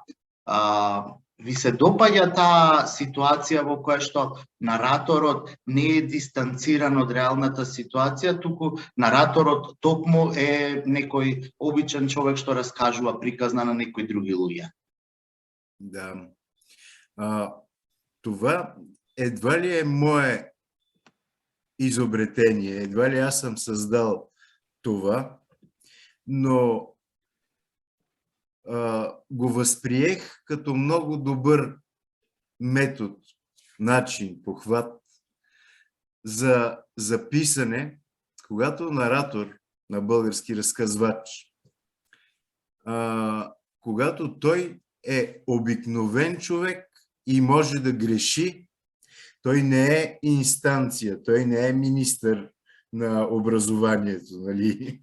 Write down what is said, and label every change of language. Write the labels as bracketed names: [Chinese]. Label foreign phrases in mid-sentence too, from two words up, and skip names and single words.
[Macedonian] Ви се допаѓа таа ситуација во која што нараторот не е дистанциран од реалната ситуација, туку нараторот токму е некој обичен човек што раскажува приказна на некои други луѓе? [Bulgarian] Да. Това едва ли е мое изобретение, едва ли аз съм създал това, но го възприех като много добър метод, начин, похват за записане, когато наратор на български разказвач, когато той е обикновен човек и може да греши, той не е инстанция, той не е министър на образованието, нали?